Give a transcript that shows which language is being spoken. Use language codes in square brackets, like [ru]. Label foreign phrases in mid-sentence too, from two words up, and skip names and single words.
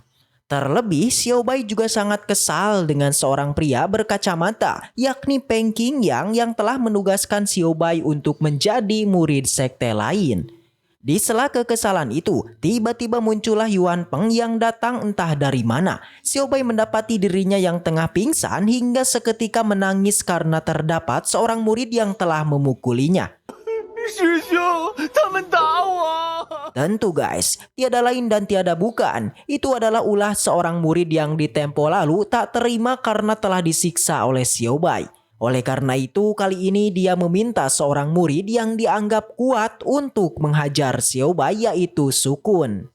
[id] Terlebih, Xiaobai juga sangat kesal dengan seorang pria berkacamata, yakni Peng Qingyang yang telah menugaskan Xiaobai untuk menjadi murid sekte lain. Di sela kekesalan itu, tiba-tiba muncullah Yuan Peng yang datang entah dari mana. Xiaobai mendapati dirinya yang tengah pingsan hingga seketika menangis karena terdapat seorang murid yang telah memukulinya. [zh] 师兄，他们打我！ [id] Tentu guys, tiada lain dan tiada bukan. Itu adalah ulah seorang murid yang di tempo lalu tak terima karena telah disiksa oleh Xiaobai. Oleh karena itu, kali ini dia meminta seorang murid yang dianggap kuat untuk menghajar Xiaobai, yaitu Sukun.